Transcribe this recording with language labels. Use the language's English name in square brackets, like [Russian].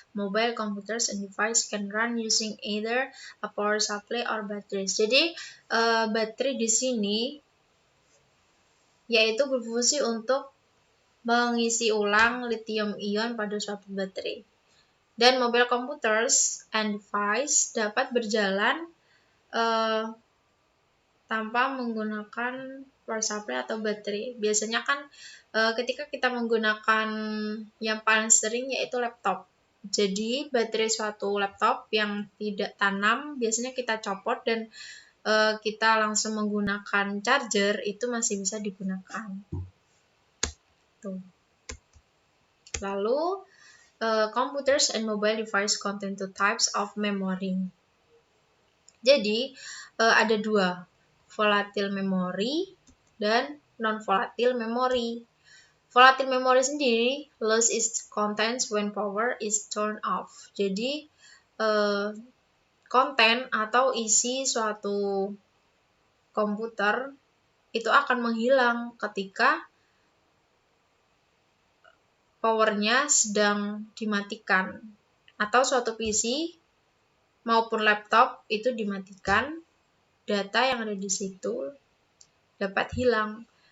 [English] Mobile computers and devices can run using either a power supply or batteries. [Indonesian] Jadi baterai di sini yaitu berfungsi untuk mengisi ulang lithium-ion pada suatu baterai. Dan [English] mobile computers and device [Indonesian] dapat berjalan tanpa menggunakan power supply atau baterai. Biasanya kan ketika kita menggunakan yang paling sering yaitu laptop. Jadi baterai suatu laptop yang tidak tanam biasanya kita copot dan kita langsung menggunakan charger itu masih bisa digunakan. Tuh. Lalu [English] computers and mobile device contain two types of memory. [Indonesian] Jadi ada dua, volatile memory dan non-volatile memory. [English] Volatile memory [Indonesian] sendiri [English] lose its contents when power is turned off. [Indonesian] Jadi konten atau isi suatu komputer itu akan menghilang ketika powernya sedang dimatikan, atau suatu PC maupun laptop itu dimatikan, data yang ada di situ dapat hilang.